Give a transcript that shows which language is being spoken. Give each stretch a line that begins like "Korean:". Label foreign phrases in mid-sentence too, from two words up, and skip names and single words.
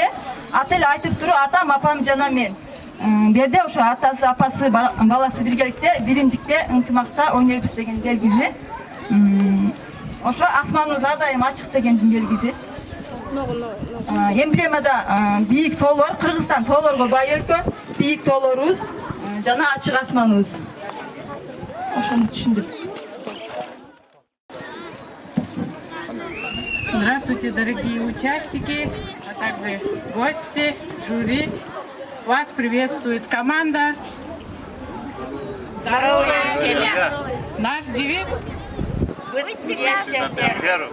Kyrgyz: Аты эле айтып туру, атам, апам жана мен. Берде ошо атасы, апасы, баласы биргеликте, биримдикте, ынтымакта ойнойбуз деген белгиси. Ошо асманыбыз ар дайым ачык дегендин белгиси. Эмблемада бийик тоолор, Кыргызстан тоолорго бай өлкө, бийик тоолорубуз жана ачык асманыбыз. Ошону түшүндүк.
Russian: Здравствуйте, дорогие участники, а также гости, жюри. Вас приветствует команда «Здоровая семья». Наш девиз – «Быть всегда первым».